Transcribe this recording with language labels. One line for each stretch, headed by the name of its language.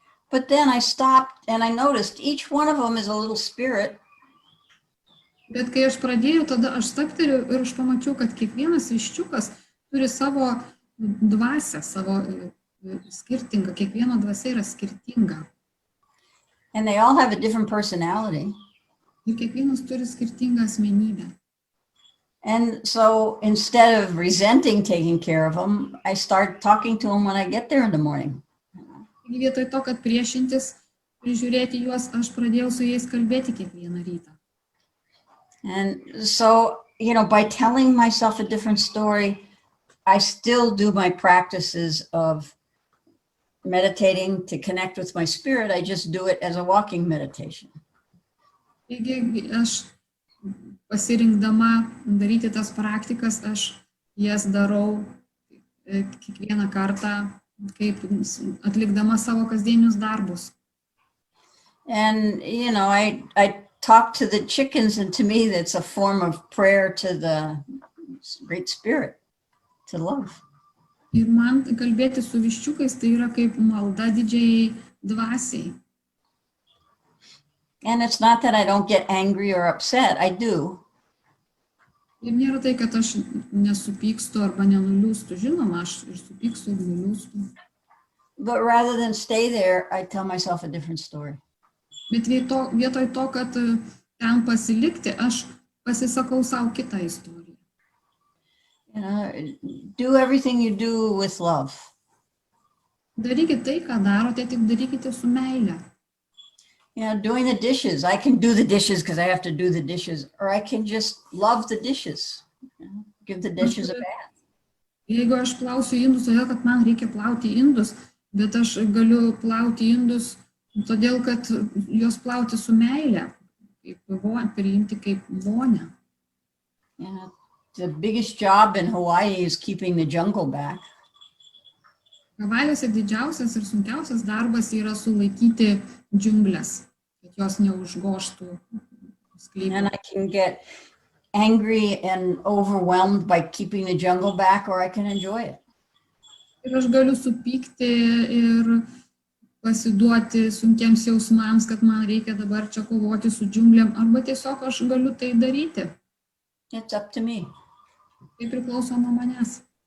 English: But then I stopped and I noticed each one of them is a little spirit.
Lithuanian: Bet kai aš pradėjau, tada aš stabteliu ir aš pamačiau, kad kiekvienas viščiukas turi savo dvasią, savo skirtingą, kiekvieno dvasia yra skirtinga.
English: And they all have a different personality.
Lithuanian: Ir kiekvienas turi skirtingą asmenybę.
English: And so instead of resenting taking care of them, I start talking to them when I get there in the morning.
Lithuanian: Vietoj to, kad priešintis, prižiūrėti juos, aš pradėjau su jais kalbėti kiekvieną rytą.
English: And so, you know, by telling myself a different story, I still do my practices of meditating to connect with my spirit. I just do it as a walking meditation.
Lithuanian: Taigi aš pasirinkdama daryti tas praktikas, aš jas darau kiekvieną kartą, kaip atlikdama savo kasdienius darbus.
English: And, you know, I talk to the chickens, and to me, that's a form of prayer to the Great Spirit, to love.
Lithuanian: Ir man kalbėti su viščiukais, tai yra kaip malda didžiai dvasiai.
English: And it's not that I don't get angry or upset, I do.
Lithuanian: Ir nėra tai, kad aš nesupykstu arba nenuliūstu. Žinoma, aš ir supykstu ir nuliūstu.
English: But rather than stay there, I tell myself a different story.
Lithuanian: Bet vietoj to, kad ten pasilikti, aš pasisakau savo kitą istoriją.
English: You know, do everything you do with love.
Lithuanian: Darykite tai, ką darote, tik darykite su meile.
English: You know, doing the dishes. I can do the dishes because I have to do the dishes, or I can just love the dishes. You know, give the dishes a bath.
Lithuanian: Jeigu aš plausiu indus, todėl kad man reikia plauti indus, bet aš galiu plauti indus Todėl, kad juos plauti su meile, priimti kaip vonę.
English: Yeah, the biggest job in Hawaii is keeping the jungle back.
Lithuanian: Havajose didžiausias ir sunkiausias darbas yra sulaikyti džiunglės, kad jos neužgoštų sklypo.
English: And I can get angry and overwhelmed by keeping the jungle back, or I can enjoy it.
Lithuanian: Ir aš galiu supykti ir pasiduoti sunkiems jausmams, kad man reikia dabar čia kovoti su džiunglėm, arba tiesiog aš galiu tai daryti.
English: It's up to me.
Lithuanian: Tai priklauso nuo manęs.